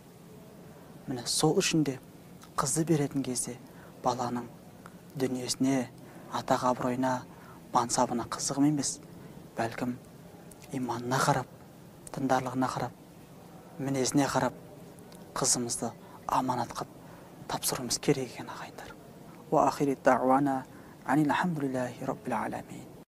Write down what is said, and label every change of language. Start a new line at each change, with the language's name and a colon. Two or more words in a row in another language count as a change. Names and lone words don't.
Kazakh: Міне сол үшін де қызды беретін кезде баланың дүниесіне, атақ абыройына, мансабына қызығым емес, бәлкім иманына қарап, діндарлығына қарап, мінезіне қарап, қызымызды аманат қып тапсыруымыз керек екен ағайындар.
Arabic: وآخر دعوانا أن الحمد لله رب العالمين.